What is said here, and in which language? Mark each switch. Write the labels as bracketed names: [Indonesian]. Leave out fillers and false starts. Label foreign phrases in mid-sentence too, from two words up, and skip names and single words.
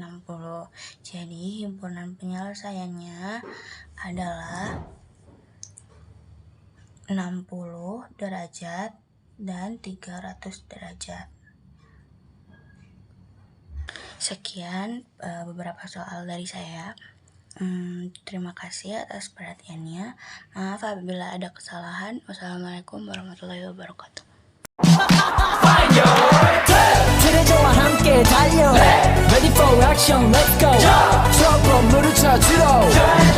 [Indonesian] Jadi himpunan penyelesaiannya adalah 60 derajat dan 300 derajat. Sekian beberapa soal dari saya. Terima kasih atas perhatiannya. Maaf apabila ada kesalahan. [Arabic] والسلام عليكم ورحمة الله وبركاته. [Korean] 그대저와 함께 달려 [English] Ready for action, let's go [Korean] 트럭으로 물을 찾으러